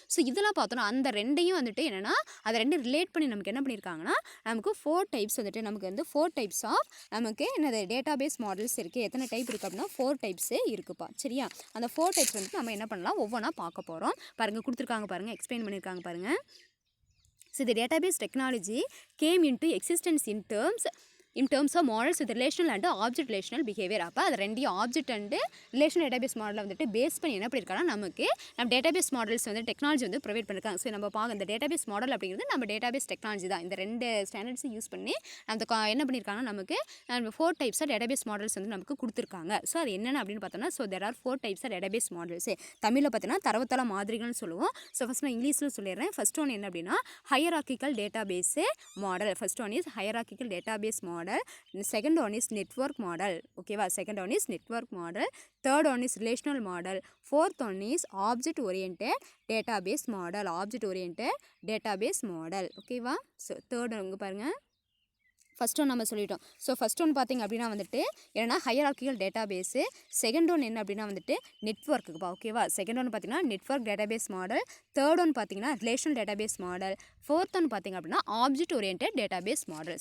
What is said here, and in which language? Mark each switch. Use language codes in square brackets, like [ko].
[ta] So இதெல்லாம் பார்த்தோன்னா அந்த ரெண்டையும் வந்துட்டு என்னென்னா அதை ரெண்டு ரிலேட் பண்ணி நமக்கு என்ன பண்ணியிருக்காங்கன்னா நமக்கு 4 டைப்ஸ் வந்துட்டு நமக்கு வந்து 4 டைப்ஸ் ஆஃப் நமக்கு என்னது டேட்டாபேஸ் மாடல்ஸ் இருக்குது. எத்தனை டைப் இருக்குது அப்படின்னா 4 டைப்ஸே இருக்குப்பா. சரியா? அந்த 4 டைப்ஸ் வந்துட்டு நம்ம என்ன பண்ணலாம் ஒவ்வொன்றா பார்க்க போகிறோம். பாருங்கள், கொடுத்துருக்காங்க பாருங்கள், எக்ஸ்பிளைன் பண்ணியிருக்காங்க பாருங்கள். [en] So the database technology came into existence in terms of models with relational and object relational behavior. [ta] அப்போ அது ரெண்டையும் ஆப்ஜெக்ட் அண்டு ரிலேஷனல் டேட்டாபேஸ் மாடலில் வந்துட்டு பேஸ் பண்ணி என்ன பண்ணியிருக்காங்கன்னா நமக்கு நம்ம டேட்டாபேஸ் மாடல்ஸ் வந்து டெக்னாலஜி வந்து ப்ரொவைட் பண்ணியிருக்காங்க. ஸோ நம்ம பார்க்க இந்த டேட்டாபேஸ் மாடல் அப்படிங்கிறது நம்ம டேட்டாபேஸ் டெக்னாலஜி தான். இந்த 2 ஸ்டாண்டர்ட்ஸும் யூஸ் பண்ணி அந்த என்ன பண்ணியிருக்காங்கன்னா நமக்கு 4 டைப்ஸ் ஆஃப் டேட்டாபேஸ் மாடல்ஸ் வந்து நமக்கு கொடுத்துருக்காங்க. ஸோ அது என்னென்ன அப்படின்னு பார்த்தோம்னா, so [en] there are [ta] 4 types of database models. தமிழில் பார்த்தீங்கன்னா தரவுத்தள மாதிரிகள்னு சொல்லுவோம். ஸோ ஃபஸ்ட் நான் இங்கிலீஷில் சொல்லிடுறேன். ஃபர்ஸ்ட் ஒன் என்ன அப்படின்னா ஹையரார்க்கிக்கல் database model. [en] First one is hierarchical database model. Second one is network model. Okay, second one is network model. Third one is relational model. Fourth one is object oriented database model. Object oriented database model. Okay, so third [ta] உங்க பாருங்க, first one நம்ம சொல்லிட்டோம். So first one பார்த்திங்க அப்படின்னா வந்துட்டு என்னென்னா ஹையரார்க்கிக்கல் டேட்டாபேஸு. Second one என்ன அப்படின்னா வந்துட்டு நெட்வொர்க்குப்பா. ஓகேவா? செகண்ட் ஒன் பார்த்திங்கன்னா network database model. Third one பார்த்திங்கன்னா relational database model. Fourth one பார்த்திங்க அப்படின்னா ஆப்ஜெக்ட் ஓரியன்டட் டேட்டாபேஸ் மாடல்.